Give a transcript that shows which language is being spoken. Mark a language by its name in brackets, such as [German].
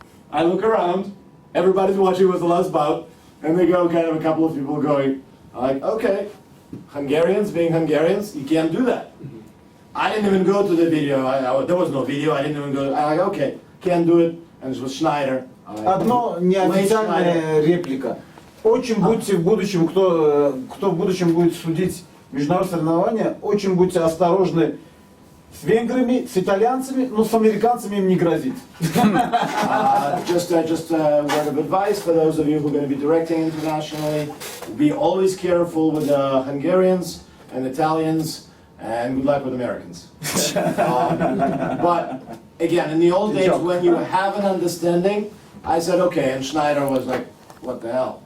[English] I look around, everybody's watching with the last bout, and they go, kind of a couple of people going, like, okay, Hungarians being Hungarians, you can't do that. I didn't even go to the video, there was no video, I didn't even go, I'm like, okay, can't do it, and it was Schneider. [Russian] Одно неофициальная реплика. Очень будьте в будущем, кто в будущем будет судить международные соревнования, очень будьте осторожны с венграми, с итальянцами, но с американцами им не грозит. [English] Just a word of advice for those of you who are going to be directing internationally. Be always careful with the Hungarians and Italians, and good luck with Americans. But again, in the old days when you have an understanding, I said, okay, and Schneider was like, what the hell?